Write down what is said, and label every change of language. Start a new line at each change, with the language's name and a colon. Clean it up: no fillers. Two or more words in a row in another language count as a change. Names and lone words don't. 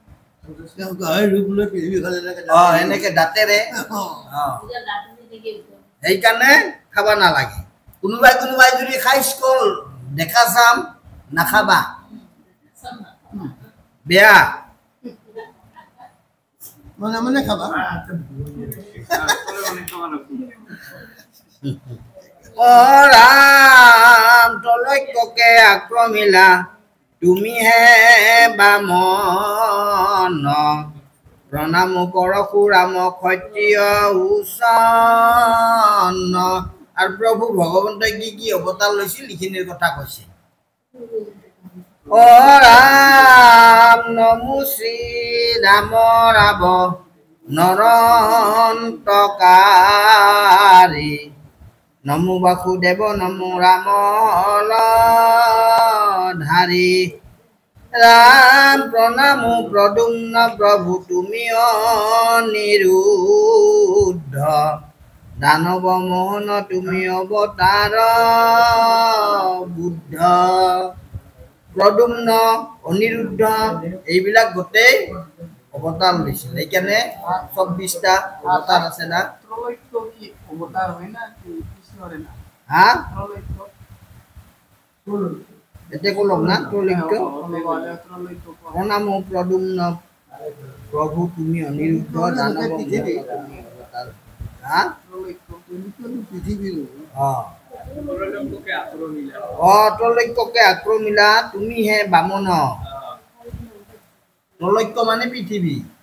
Assamese: এনেকে দাঁতেৰে সেইকাৰণে খাব নালাগে কোনোবাই যদি খাই স্কুল দেখা চাম নাখাবা বেয়া মনে মনে খাবা ও রাম তলৈককে আক্ৰমিলা তুমিহে বামন প্ৰণাম পৰশুৰাম ক্ষত্ৰিয় উচন আৰু প্ৰভু ভগৱন্তই কি অৱতাৰ লৈছিল এইখিনিৰ কথা কৈছে ও ৰাম নমো শ্ৰী ৰাম ৰাৱ নৰন্তকাৰী নমো বাসুদেৱ নমো ৰাম ধাৰী রাম প্রণাম প্রদুম্ন প্রভু তুমি অনিরুদ্ধ দানব মোহন তুমি অবতার বুদ্ধ প্রদুম্ন অনিরুদ্ধ এইবিলাক গোটেই অবতার লৈছিল এইখানে 24টা অবতার আছে না অবতার হয় না কৃষ্ণরে না হ্যাঁ এতে কলম না ত্রৈলোক্য প্রণাম প্রদুম্ন প্রভু তুমি অনিরুদ্ধ দানব হ্যাঁ ত্রৈলোক্যকে আক্রমিলা তুমি হে বামন ত্রৈলোক্য মানে পৃথিবী